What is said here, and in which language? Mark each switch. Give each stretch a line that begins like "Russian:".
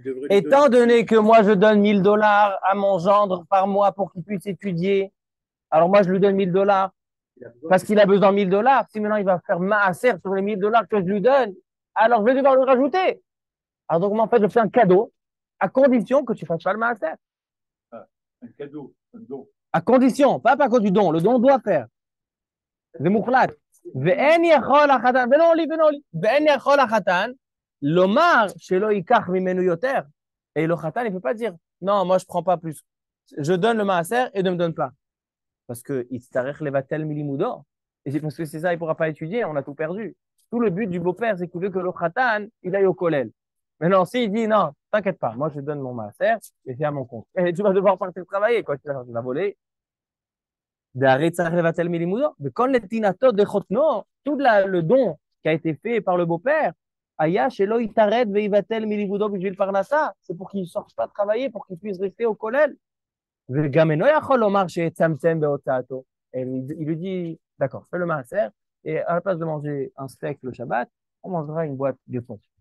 French: Étant donné que moi, je donne 1000 dollars à mon gendre par mois pour qu'il puisse étudier, alors moi, je lui donne 1000 dollars parce qu'il a besoin de 1000 dollars. Si maintenant, il va faire maaser sur les 1000 dollars que je lui donne, alors je vais devoir le rajouter. Alors donc, moi, en fait, je fais un cadeau à condition que tu ne fasses pas le maaser. Un cadeau, un don. À condition, pas à cause du don. Le don doit faire. C'est moukhlat.
Hebrew: ואין יכול החתן, ולא לי, ואין יכול החתן, לומר שלא ייקח ממנו יותר.
French: Et le khatan, il ne peut pas dire, non, moi je ne prends pas plus. Je donne le maaser et ne me donne pas. Parce qu'il s'arrête
Hebrew: levatel milimudo.
French: Et c'est parce que c'est ça, il ne pourra pas étudier, on a tout perdu. Tout le but du beau-père, c'est qu'il veut que le khatan, il aille au kollel. Maintenant, s'il dit, non, t'inquiète pas, moi je donne mon maaser et c'est à mon compte. Et tu vas devoir partir travailler, quoi, tu vas voler. D'arrêter ça
Hebrew: levatel milimudo.
French: Mais quand le tinato de chotno, tout le don qui a été fait par le beau-père, Aya,
Hebrew: shelo itared veivatel milimudo b'shvil parnassa,
French: c'est pour qu'il ne sorte pas de travailler, pour qu'il puisse rester au kollel.
Hebrew: וגם אינו יכול לומר שיצמצם בהוצאתו.
French: Il lui dit, d'accord, fais le maaser, et à la place de manger un steak le Shabbat, on mangera une boîte de thon.